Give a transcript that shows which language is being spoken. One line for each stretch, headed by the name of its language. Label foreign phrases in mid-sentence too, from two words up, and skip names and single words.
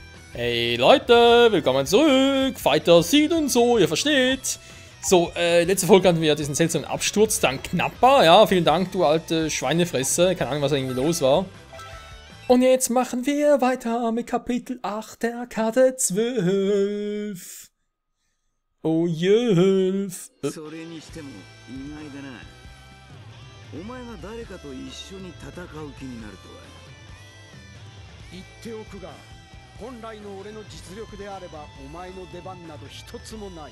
German: Hey Leute, willkommen zurück.
English: Fighter Seed
German: und so, ihr versteht. So, letzte Folge hatten wir diesen seltsamen Absturz, dann knapper. Ja, vielen Dank, du alte Schweinefresse. Keine Ahnung, was da irgendwie los war. Und jetzt machen wir weiter mit Kapitel 8 der Karte 12. Oh, 12.
Japanese: それにしても意外だな。お前が誰かと一緒に戦う気になるとは。言っておくが、本来の俺の実力であればお前の出番など一つもない。